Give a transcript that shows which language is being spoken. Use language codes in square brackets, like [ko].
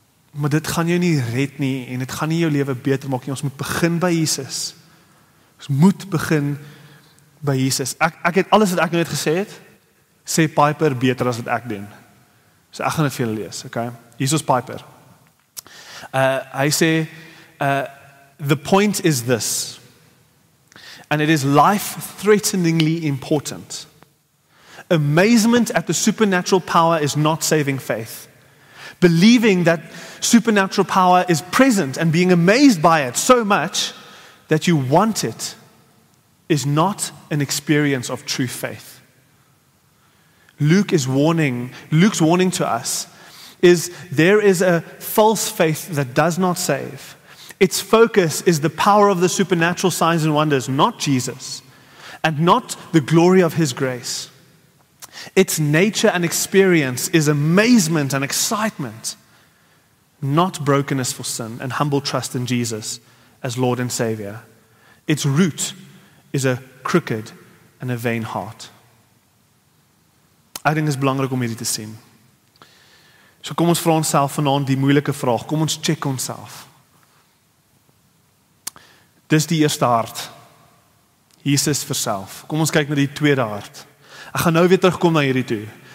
[af] Maar dit gaan jou nie red nie en dit gaan nie jou lewe beter maak nie. Ons moet begin by Jesus. Ons moet begin by Jesus. Ek het alles wat ek nou net gesê het, sê Piper beter as wat ek doen. So ek gaan dit vir julle lees, okay? Jesus Piper. Hy sê, [en] the point is this, and it is life-threateningly important. Amazement at the supernatural power is not saving faith. Believing that supernatural power is present and being amazed by it so much that you want it is not an experience of true faith. Luke's warning to us is there is a false faith that does not save. Its focus is the power of the supernatural signs and wonders, not Jesus, and not the glory of His grace. Its nature and experience is amazement and excitement, not brokenness for sin and humble trust in Jesus as Lord and Savior. Its root is a crooked and a vain heart. [af] Ek dink dit is belangrik om hierdie te sien. So kom ons vra onsself vanaand die moeilike vraag. Kom ons check onsself. Dis die eerste hart. Jesus vir self. Kom ons kyk na die tweede hart. Ek gaan nou weer terugkom na hierdie toe.